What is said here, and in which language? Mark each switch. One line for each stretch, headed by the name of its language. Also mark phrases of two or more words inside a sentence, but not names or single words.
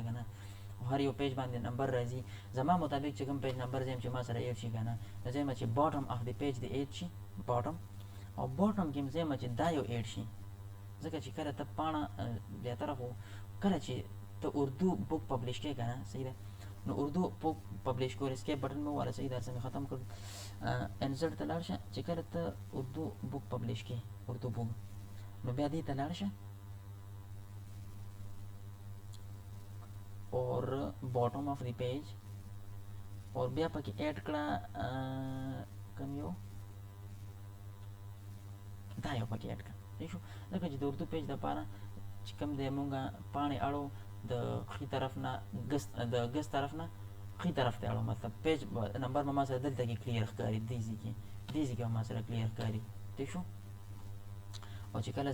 Pashto: که نه هر یو پیج باندې نمبر راځي زما مطابق چې کوم
English: پیج نمبر
Pashto: زم چې ما سره ایډ شي که نه زم چې
English: bottom of the page
Pashto: دی ایډ شي باټم او باټم کې زم چې دا یو ایډ شي ځکه چې کله ته پاڼه زیاتره خو کله چې ته
English: Urdu book publish
Pashto: کوې که نه صحیح ده نو
English: Urdu book publish
Pashto: کول
English: escape button
Pashto: مې وواله صحیح ده هر څه مې ختم کړ انزرټ ته لاړ شه چې کله ته
English: Urdu book publish
Pashto: کوې
English: Urdu book
Pashto: نو بیا دې ته لاړ شه اور
English: bottom of the page
Pashto: اور بیا پکې ایډ کړه کوم یو دا یو پکې ایډ کړه صحیح شو ځکه چې د
English: Urdu page
Pashto: دپاره چې کوم دی مونږه پاڼې اړو د ښي طرف نه د ګس طرف نه ښي طرف ته اړو مطلب
English: page number
Pashto: به ما سره دلته کې کلیر ښکاري دې ځای کې به ما سره کلیر ښکاري ٹھیک شو او چې کله